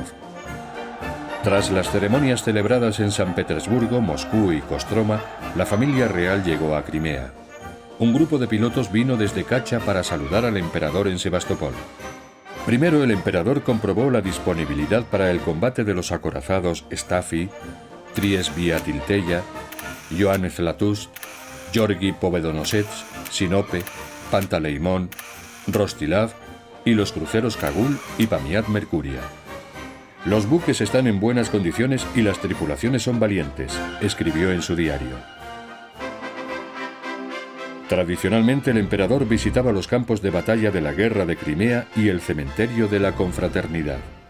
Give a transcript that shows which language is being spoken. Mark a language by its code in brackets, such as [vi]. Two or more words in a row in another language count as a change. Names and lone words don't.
[es] Tras las ceremonias celebradas en San Petersburgo, Moscú y Kostroma, la familia real llegó a Crimea. Un grupo de pilotos vino desde Kacha para saludar al emperador en Sebastopol. Primero, el emperador comprobó la disponibilidad para el combate de los acorazados Stafi, Tries-Biatilteya, Ioannis Zlatus, Georgi Povedonosets, Sinope, Pantaleimón, Rostislav y los cruceros Kagul y Pamiat Mercuria. «Los buques están en buenas condiciones y las tripulaciones son valientes», escribió en su diario. Tradicionalmente, el emperador visitaba los campos de batalla de la Guerra de Crimea y el cementerio de la Confraternidad.